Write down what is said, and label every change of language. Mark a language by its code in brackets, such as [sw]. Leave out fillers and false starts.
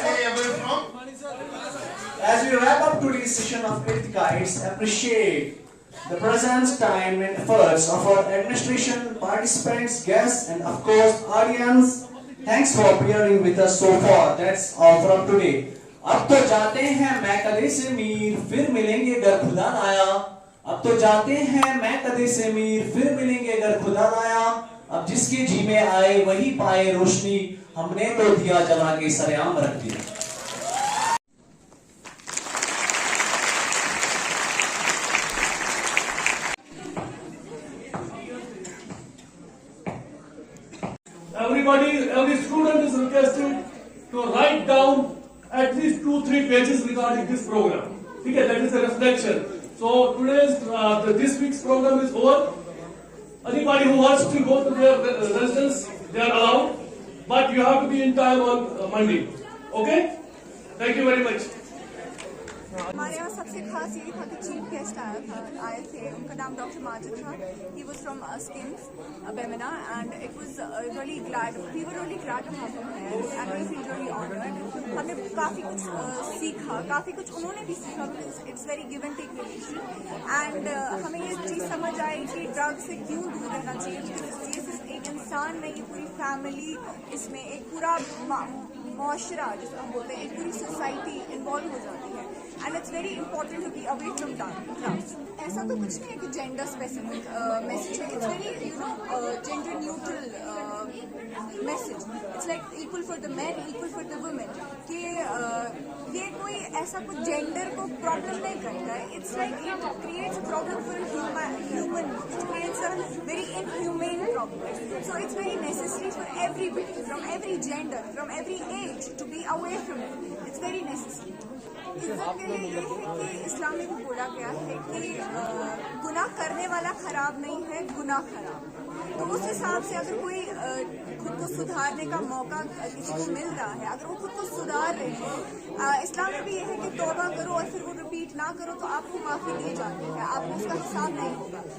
[en] Stay away from. As we wrap up today's session of 8th Guides, appreciate the presence, time and efforts of our administration, participants, guests and of course audience. Thanks for bearing with us so far. That's all from today. [hi] अब तो जाते हैं मैं कदे से मीर फिर मिलेंगे अगर खुदा लाया. अब तो जाते हैं मैं कदे से मीर फिर मिलेंगे अगर खुदा लाया. अब जिसके जी में आए वही पाए रोशनी. हमने तो दिया जला के सरेआम रख दिया. [en] Everybody, every student is requested to write down at least 2-3 pages regarding this program. Okay, that is a reflection. So today's this week's program is over. Anybody who wants to go to their residence, they are allowed, but you have to be in time on Monday. Okay? Thank you very much. [hi] हमारे यहाँ सबसे खास ये था कि chief guest आए थे, उनका नाम डॉक्टर माजिद था. [en] He was from SKIMS, Bemina, and it was really glad. We were really glad to have him here, and we feel really honored. [hi] हमने काफी कुछ सीखा, काफी कुछ उन्होंने भी सीखा. [en] It's very give and take relation, and [hi] हमें ये चीज समझ आई कि ड्रग से क्यों दूर रहना चाहिए. ये सिर्फ एक इंसान नहीं, ये पूरी फैमिली, इसमें एक पूरा माशरा जिसको हम बोलते हैं, एक पूरी सोसाइटी इन्वॉल्व हो जाती है. [en] And it's very important to be away from drugs. [hi] ऐसा तो कुछ नहीं है कि [en] gender specific message [hi] है. [en] It's very gender neutral message. It's like equal for the men, equal for the women. [hi] कि ये कोई ऐसा कुछ gender को problem नहीं करता है. [en] It's like it creates a problem for human. It creates a very inhumane problem. So it's very necessary for everybody, from every gender, from every age, to be away from it. It's very necessary. [hi] इज्जत के लिए ये है कि इस्लाम में भी बोला गया है कि गुनाह करने वाला खराब नहीं है, गुनाह खराब. तो उस हिसाब से अगर कोई खुद को सुधारने का मौका किसी को मिल रहा है, अगर वो खुद को सुधार रहे हैं, इस्लाम में भी ये है कि तौबा करो और फिर वो रिपीट ना करो तो आपको माफी दी जाती है, आपको उसका हिसाब नहीं होगा.